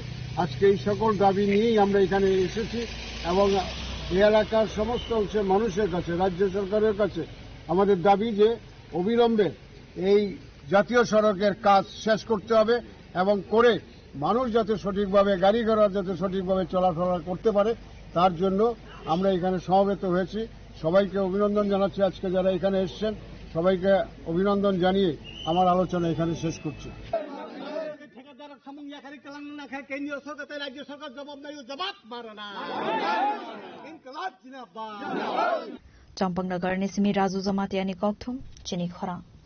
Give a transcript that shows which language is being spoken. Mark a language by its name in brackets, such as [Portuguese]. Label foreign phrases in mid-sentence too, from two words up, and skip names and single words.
[Bangla] আজকে এই সকল দাবি নিয়েই আমরা এখানে এসেছি এবং এই এলাকার সমস্ত অংশের মানুষের কাছে, রাজ্য সরকারের কাছে আমাদের দাবি যে অবিলম্বে এই জাতীয় সড়কের কাজ শেষ করতে হবে এবং করে মানুষ যাতে সঠিকভাবে গাড়ি ঘোড়া যাতে সঠিকভাবে চলাফেরা করতে পারে তার জন্য আমরা এখানে সমবেত হয়েছি। সবাইকে অভিনন্দন জানাচ্ছি। আজকে যারা এখানে এসেছেন সবাইকে অভিনন্দন জানিয়ে আমার আলোচনা এখানে শেষ করছি। কেন্দ্রীয় সরকার রাজ্য সরকার জবাব মারে না। [Kok Borok] Champangnagar ni simi Razu Zamatiani Kokthum, Chini Khorang.